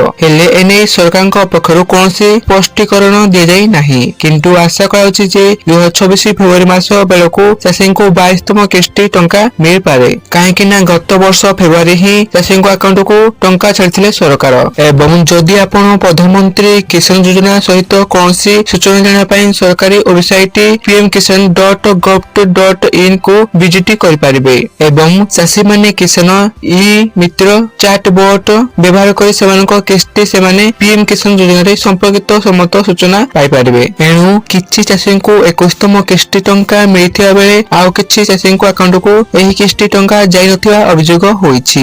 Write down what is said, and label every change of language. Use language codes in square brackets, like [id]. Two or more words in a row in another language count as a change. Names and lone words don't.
[or] ହେଲେ ଏଣେ ସରକାର ପକ୍ଷରୁ କୌଣସି ସ୍ପଷ୍ଟୀକରଣ ଦିଆ ଯାଇ ନାହିଁ, କିନ୍ତୁ ଆଶା କରାଉଛି ଯେ 2026 ଫେବ୍ରୁଆରୀ ମାସ ବେଳକୁ ଚାଷୀ 22ତମ କିସ୍ତି ଟଙ୍କା ମିଳି ପାରେ। କାହିଁକି ନା ଗତ ବର୍ଷ ଫେବ୍ରୁଆରୀ ହିଁ ଚାଷୀ ଆକାଉଣ୍ଟ କୁ ଟଙ୍କା ଛାଡ଼ିଥିଲେ ସରକାର। ଏବଂ ଯଦି ଆପଣ ପ୍ରଧାନମନ୍ତ୍ରୀ କିଷାନ ଯୋଜନା ସହିତ କୌଣସି ସୂଚନା ଜାଣା ପାଇଁ ସରକାରୀ ୱେବସାଇଟ pmkisan.gov.in କୁ ଭିଜିଟ କରି ପାରିବେ ଏବଂ ଚାଷୀ ମାନେ କିଷାନ ଇ ମିତ୍ର ଚାଟବଟ ବ୍ୟବହାର କରି ସେମାନଙ୍କ କିସ୍ତି ସେମାନେ ପିଏମ କିଷାନ ଯୋଜନା ରେ ସମ୍ପର୍କିତ ସମସ୍ତ ସୂଚନା ପାଇ ପାରିବେ। ଏଣୁ କିଛି ଚାଷୀ କୁ 21ତମ କିସ୍ତି ଟଙ୍କା ମିଳିଥିବା ବେଳେ ଆଉ କିଛି ଚାଷୀ ଆକାଉଣ୍ଟ କୁ ଏହି କିସ୍ତି ଟଙ୍କା ଯାଇ ନଥିବା ଅଭିଯୋଗ ହେଉଛି।